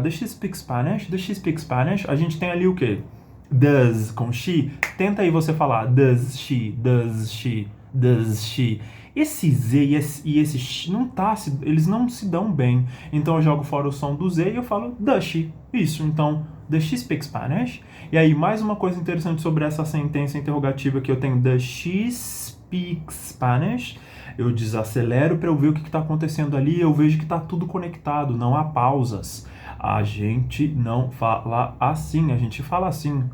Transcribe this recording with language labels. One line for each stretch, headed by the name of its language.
English: Does she speak Spanish? Does she speak Spanish?
Portuguese: A gente tem ali o quê?
English: Does com she.
Portuguese: Tenta aí você falar
English: does she, does she, does she.
Portuguese: Esse Z e esse she não tá, eles não se dão bem. Então eu jogo fora o som do Z e eu falo
English: does she.
Portuguese: Isso, então
English: does she speak Spanish?
Portuguese: E aí mais uma coisa interessante sobre essa sentença interrogativa que eu tenho,
English: does she speak Spanish?
Portuguese: Eu desacelero para eu ver o que está acontecendo ali, eu vejo que está tudo conectado, não há pausas. A gente não fala assim, a gente fala assim.